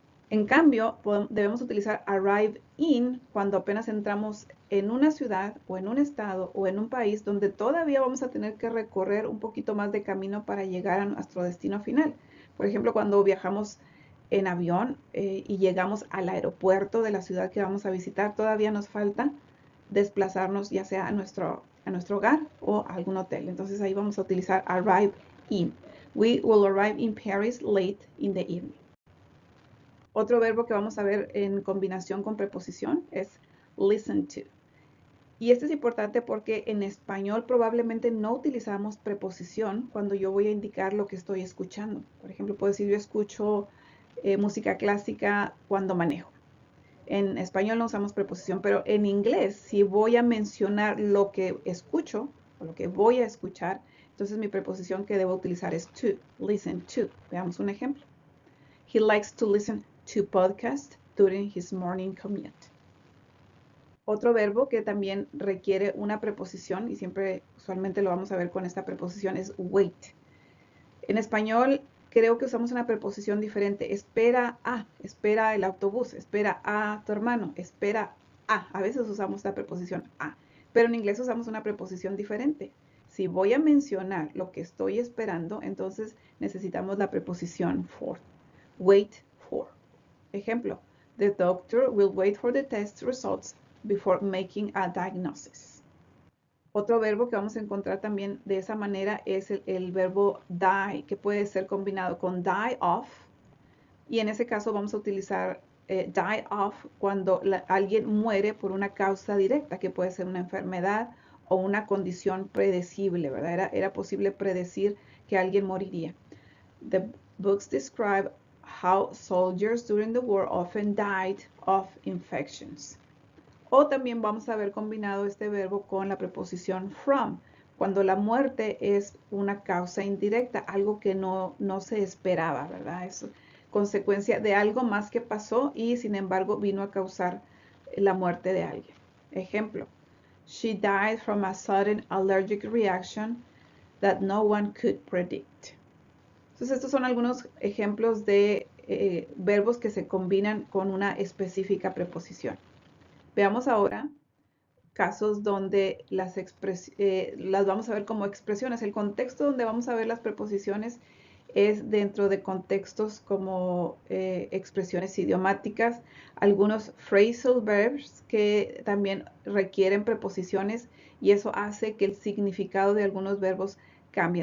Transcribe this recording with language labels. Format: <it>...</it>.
<es>En cambio, debemos utilizar arrive in cuando apenas entramos en una ciudad o en un estado o en un país donde todavía vamos a tener que recorrer un poquito más de camino para llegar a nuestro destino final. Por ejemplo, cuando viajamos en avión y llegamos al aeropuerto de la ciudad que vamos a visitar, todavía nos falta desplazarnos ya sea a nuestro hogar o a algún hotel. Entonces ahí vamos a utilizar arrive in.</es> <en>We will arrive in Paris late in the evening.</en> <es>Otro verbo que vamos a ver en combinación con preposición es listen to. Y este es importante porque en español probablemente no utilizamos preposición cuando yo voy a indicar lo que estoy escuchando. Por ejemplo, puedo decir yo escucho música clásica cuando manejo. En español no usamos preposición, pero en inglés, si voy a mencionar lo que escucho o lo que voy a escuchar, entonces mi preposición que debo utilizar es to, listen to. Veamos un ejemplo.</es> <en>He likes to listen to podcasts during his morning commute.</en> <es>Otro verbo que también requiere una preposición y siempre usualmente lo vamos a ver con esta preposición es wait. En español creo que usamos una preposición diferente. Espera el autobús, espera a tu hermano, espera a. A veces usamos la preposición a, pero en inglés usamos una preposición diferente. Si voy a mencionar lo que estoy esperando, entonces necesitamos la preposición for. Wait for. Ejemplo,</es> <en>the doctor will wait for the test results before making a diagnosis.</en> <es>Otro verbo que vamos a encontrar también de esa manera es el verbo die, que puede ser combinado con die off. Y en ese caso vamos a utilizar die off cuando alguien muere por una causa directa, que puede ser una enfermedad o una condición predecible, ¿verdad? Era posible predecir que alguien moriría.</es> <en>The books describe how soldiers during the war often died of infections.</en> <es>O también vamos a ver combinado este verbo con la preposición from, cuando la muerte es una causa indirecta, algo que no se esperaba, ¿verdad? Es consecuencia de algo más que pasó y sin embargo vino a causar la muerte de alguien. Ejemplo,</es> <en>she died from a sudden allergic reaction that no one could predict.</en> <es>Entonces estos son algunos ejemplos de verbos que se combinan con una específica preposición. Veamos ahora casos donde las vamos a ver como expresiones. El contexto donde vamos a ver las preposiciones es dentro de contextos como expresiones idiomáticas, algunos phrasal verbs que también requieren preposiciones y eso hace que el significado de algunos verbos cambie.</es>